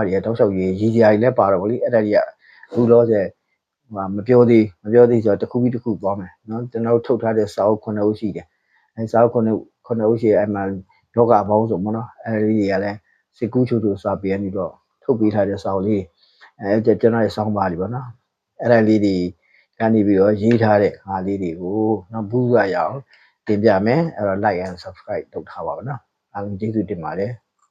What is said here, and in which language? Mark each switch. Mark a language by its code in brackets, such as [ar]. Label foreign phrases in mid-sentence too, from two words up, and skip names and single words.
[my] တွေတောက်လျှောက်ရေးကြီးကြီးလည်းပါတော့ဗောလေအဲ့ဒါတွေကအခုတော့ကျမပြောသေးဆိုတော့တစ်ခုပြီးတစ်ခုသွားမယ်နော်ကျွန်တော်ထုတ်ထားတဲ့စာအုပ်9အုပ်ရှိတယ်အဲစာအုပ်9အုပ်ရှိအဲ့မှာယောဂဘောင်းဆိုပေါ့နော်အဲဒီတွေကလည်းစစ်ကူးချို့စာပေကနေတော့ထုတ်ပေးထားတဲ့စာအုပ်လေးကျွန်တော်ရဲ့စောင်းပါတွေပေါ့နော်အဲ့ဒါလေးတွေကနေပြီးတော့ရေးထားတဲ့ဟာလေးတွေကိုနော်ဘူးရအောင်တင်ပြမယ်အဲ့တော့ [en] like and subscribe [my] လုပ်ထားပါပါနော်အားလုံးကျေးဇူးတင်ပါတယ်